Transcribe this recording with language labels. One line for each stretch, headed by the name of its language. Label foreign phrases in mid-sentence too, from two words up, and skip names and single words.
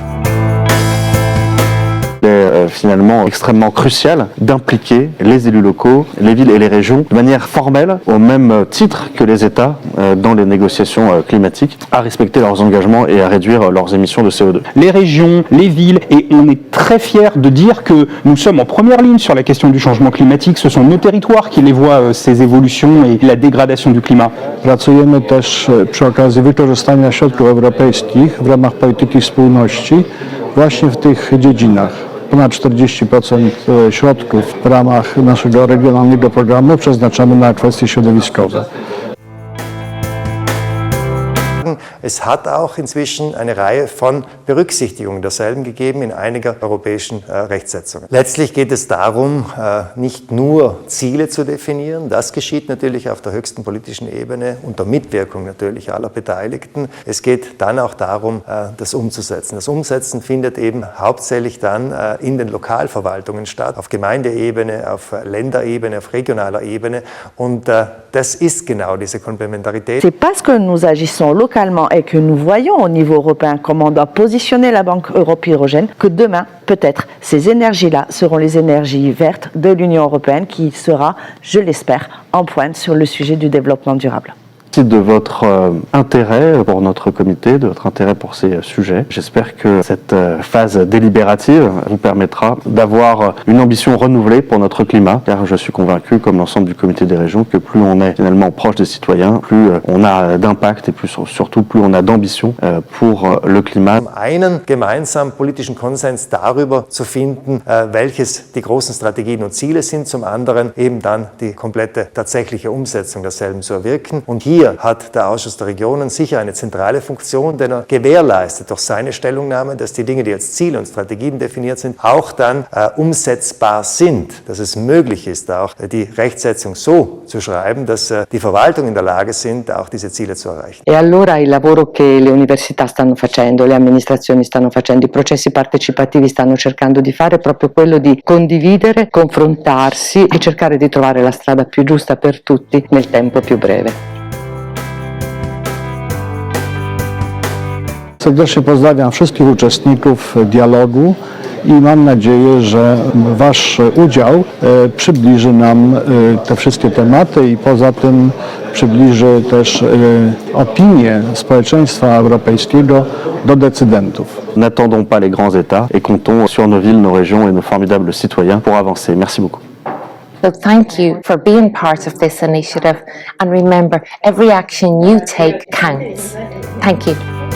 French: Il est finalement extrêmement crucial d'impliquer les élus locaux, les villes et les régions de manière formelle, au même titre que les États dans les négociations climatiques, à respecter leurs engagements et à réduire leurs émissions de CO2. Les régions, les villes, et on est très fiers de dire que nous sommes en première ligne sur la question du changement climatique. Ce sont nos territoires qui les voient, ces évolutions et la dégradation du climat.
Polish: Pracujemy też przy okazji wykorzystania środków europejskich w ramach polityki spójności właśnie w tych dziedzinach. Ponad 40% środków w ramach naszego regionalnego programu przeznaczamy na kwestie środowiskowe.
German: Es hat auch inzwischen eine Reihe von Berücksichtigungen derselben gegeben in einiger europäischen Rechtsetzungen. Letztlich geht es darum, nicht nur Ziele zu definieren, das geschieht natürlich auf der höchsten politischen Ebene unter Mitwirkung natürlich aller Beteiligten. Es geht dann auch darum, das umzusetzen. Das Umsetzen findet eben hauptsächlich dann in den Lokalverwaltungen statt, auf Gemeindeebene, auf Länderebene, auf regionaler Ebene, und das ist genau diese Komplementarität.
French: C'est parce que nous agissons localement et que nous voyons au niveau européen comment on doit positionner la Banque Europe-Hydrogène que demain, peut-être, ces énergies-là seront les énergies vertes de l'Union européenne qui sera, je l'espère, en pointe sur le sujet du développement durable. Merci de votre intérêt pour notre comité, de votre intérêt pour ces sujets. J'espère que cette phase délibérative vous permettra d'avoir une ambition renouvelée pour notre climat, car je suis convaincu, comme l'ensemble du comité des régions, que plus on est finalement proche des citoyens, plus on a d'impact et surtout plus on a d'ambition pour le climat.
German: Einen gemeinsamen politischen Konsens darüber zu finden, welches die großen Strategien und Ziele sind, zum anderen eben dann die komplette tatsächliche Umsetzung derselben zu erwirken. Und hier hat der Ausschuss der Regionen sicher eine zentrale Funktion, denn er gewährleistet durch seine Stellungnahme, dass die Dinge, die als Ziele und Strategien definiert sind, auch dann umsetzbar sind, dass es möglich ist, auch die Rechtsetzung so zu schreiben, dass die Verwaltungen in der Lage sind, auch diese Ziele zu erreichen.
Italian: E allora il lavoro che le università stanno facendo, le amministrazioni stanno facendo, i processi partecipativi stanno cercando di fare è proprio quello di condividere, confrontarsi e cercare di trovare la strada più giusta per tutti nel tempo più breve.
Polish: Serdecznie pozdrawiam wszystkich uczestników dialogu i mam nadzieję, że Wasz udział przybliży nam te wszystkie tematy i poza tym przybliży też opinię społeczeństwa europejskiego do decydentów.
French: N'attendons pas les grands États et comptons sur nos villes, nos régions et nos formidables citoyens pour avancer. Merci beaucoup.
English: So thank you for being part of this initiative, and remember, every action you take counts. Thank you.